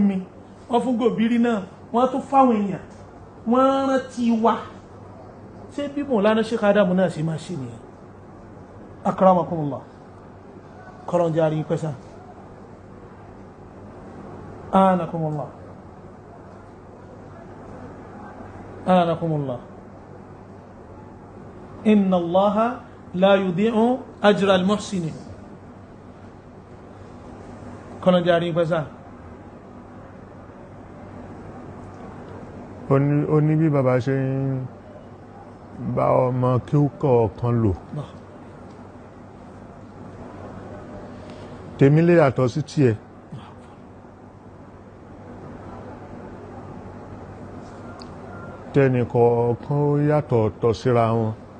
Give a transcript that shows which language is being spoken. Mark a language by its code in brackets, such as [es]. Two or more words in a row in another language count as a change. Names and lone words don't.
[yo] mi wọ́n fún Gòbírí náà wọ́n tún fáwọn èèyàn wọ́n rántí wa ṣé bí Mọ̀lánà Sheikh Adam náà ṣe máa ṣe nìyẹn akramakumullah kọ́lọ̀n járí pẹ́sà anakumullah [ar] إن الله لا يضيع أجر المحسنين [yo] kọ́lọ̀n járí pẹ́sà ó ní bí bàbá ṣe ń bá ọmọ kí ó kọ̀ọ̀kan lò tèmi lè yàtọ̀ sí tiẹ̀ tẹ́nì kọ̀ọ̀kan ó yàtọ̀ ọ̀tọ̀ síra wọn